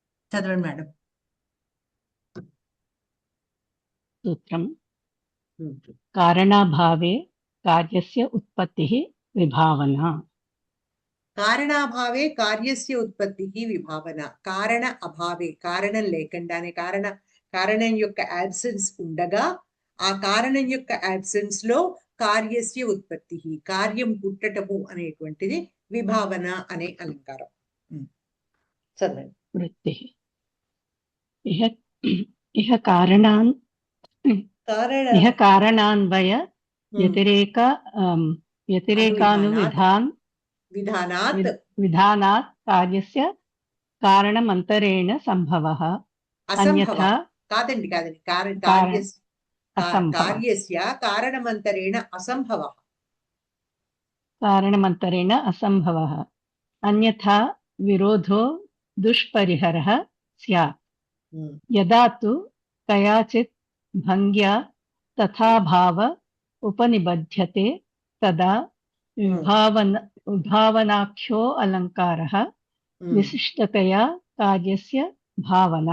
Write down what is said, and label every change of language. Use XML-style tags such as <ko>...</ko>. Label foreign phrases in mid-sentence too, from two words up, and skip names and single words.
<te>చదవండి మేడం.</te> <sa>सूत्रम् कारणाभावे कार्यस्य उत्पत्तिः विभावना. कारणाभावे कार्यस्य उत्पत्तिः विभावना. कारण अभावे,</sa> <te>కారణం లేకుండానే, కారణం యొక్క యాబ్సెన్స్ ఉండగా ఆ కారణం యొక్క యాబ్సెన్స్ లో</te> <sa>कार्यस्य उत्पत्ति,</sa> <te>కార్యం పుట్టటము అనేటువంటిది విభావన అనే అలంకారం. చదవండి.</te> <sa>वृत्तिः इह कारणान् इह कारणान्वय विधानात् कार्यस्य कारणमन्तरेण सम्भवः अन्यथा కాదండి कार्यस्य कारणमन्तरेण असम्भवः. कारणमन्तरेण असम्भवः अन्यथा विरोधो दुष्परिहरः स्यात्. यदा तु कयाचित् भङ्ग्या तथा भाव उपनिबध्यते तदा विभावनाख्यो अलङ्कारः विशिष्टतया कार्यस्य भावना.</sa>